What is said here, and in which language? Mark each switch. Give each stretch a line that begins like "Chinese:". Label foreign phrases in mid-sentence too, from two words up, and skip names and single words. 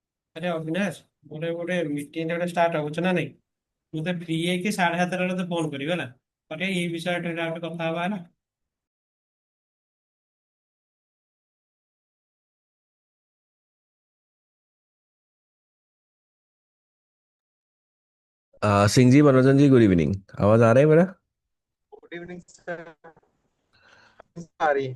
Odia: ଆରେ ଅବିନାଶ, ଗୋଟେ ଗୋଟେ ମିଟିଂ ଗୋଟେ ଷ୍ଟାର୍ଟ ହଉଛି ନା ନାଇଁ? ମୋତେ ଫ୍ରି ହେଇକି 7:30 ବେଳେ ଫୋନ କରିବି ହେଲା। ଓକେ, ଏଇ ବିଷୟରେ ଗୋଟେ କଥା ହବା ହେଲା।
Hindi: सिंह जी, मनोरंजन जी,
English: good evening.
Hindi: आवाज आ रहा है मेरा?
English: good evening sir.
Hindi: आ रही है।